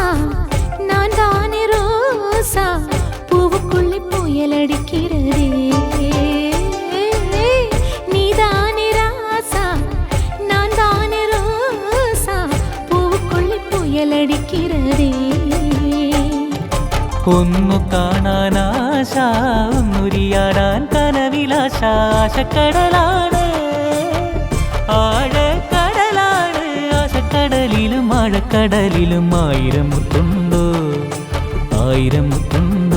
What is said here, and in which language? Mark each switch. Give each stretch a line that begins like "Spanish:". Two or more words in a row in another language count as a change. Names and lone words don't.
Tamil: நான் தானே ரோசா பூவுக்குள்ளே புயல் அடிக்கிறதே. நீதானே ராசா நான் தானே ரோசா பூவுக்குள்ளே புயல் அடிக்கிறதே.
Malayalam: ഒന്നു കാണാൻ ആശ ഒന്നുരിയാടാൻ കനവിലാശ ആശക്കടലാണ് ആഴക്കടലാണ്. ആശക്കടലിലും ആഴക്കടലിലും ആയിരം മുത്തുണ്ടോ ആയിരം മുത്തുണ്ടോ.